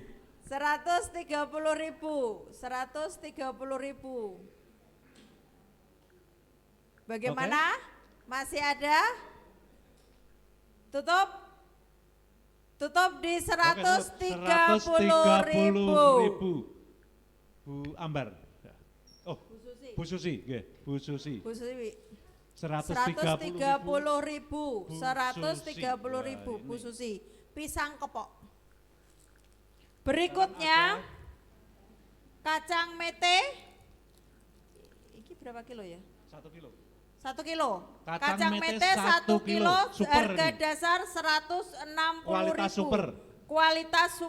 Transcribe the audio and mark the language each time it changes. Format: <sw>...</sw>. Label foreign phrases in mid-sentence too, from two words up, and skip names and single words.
<id>130.000. Bagaimana? Masih ada? Tutup di 130.000. Bu Ambar. Oh, Bu Susi, nggih, Bu Susi. Bu Susi. 130.000. 130.000 Bu Susi. Pisang kepok. Berikutnya kacang mete. Iki berapa kilo ya? 1 kilo. 1 kilo. Kacang mete Kacang 1 1 kilo, super harga ini. dasar 160.000. Kualitas super.</id>